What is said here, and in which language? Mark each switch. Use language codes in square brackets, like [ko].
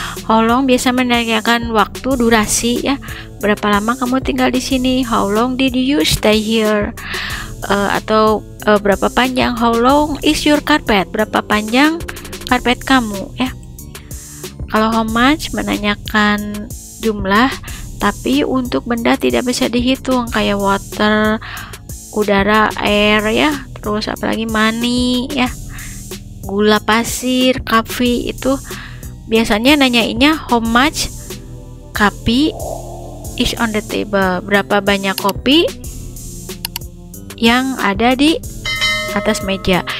[id] How long biasa menanyakan waktu, durasi ya. Berapa lama kamu tinggal di sini? [en] How long did you stay here? [id] Atau berapa panjang? [en] How long is your carpet? [id] Berapa panjang karpet kamu ya. Kalau how much menanyakan jumlah, tapi untuk benda tidak bisa dihitung kayak water, udara, air ya, terus apalagi money ya, gula pasir, coffee itu biasanya nanyainnya [en] how much coffee is on the table, [id] berapa banyak kopi yang ada di atas meja.